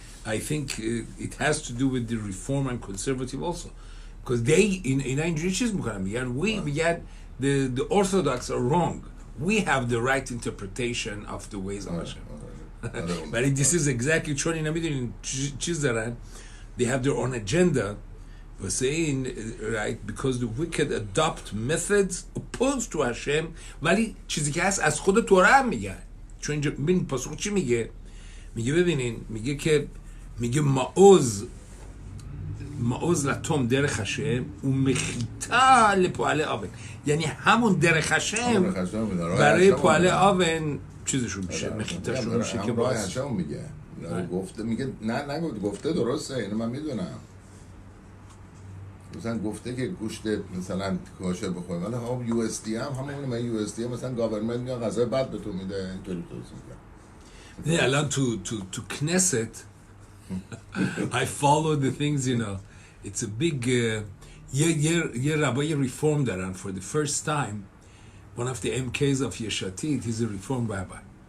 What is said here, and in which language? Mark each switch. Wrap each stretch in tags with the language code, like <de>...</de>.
<en>I think it has to do with the reform and conservative also, because they</en> <fa>اینا اینجوری چیز میکنن، میگن</fa> <en>the orthodox are wrong, we have the right interpretation of the ways of Hashem. But this is exactly</en> <fa>چون اینا میدونین چیز دارن،</fa> <en>they have their own agenda for saying right because the wicked adopt methods opposed to Hashem.</en> <fa>ولی چیزی که هست از خود تورا هم میگن، چون اینجا ببین پاسخ چی میگه ببینین میگه که میگه معوز لتوم در خشم و مخیطا لپوعل آون، یعنی همون در خشم برای پوعل آون چیزشون میشه، مخیطاشون میشه که باز میگه گفته، میگه نه گفته درسته، اینو من میدونم مثلا گفته که گوشت مثلا کاشر بخوریم، ولی هم یو اس دی هم همون من یو اس دی مثلا گاورمنت میگه غذای بد به تو میده، اینطوری توصیف میگه. نه الان تو کنیسه</fa> <en>I follow the things, you know. It's a big</en> <fa>یه ربای</fa> <en>reform</en> <fa>دارن</fa> <en>for the first time. One of the MKs of Yeshatit, he's a reform rabbi.</en>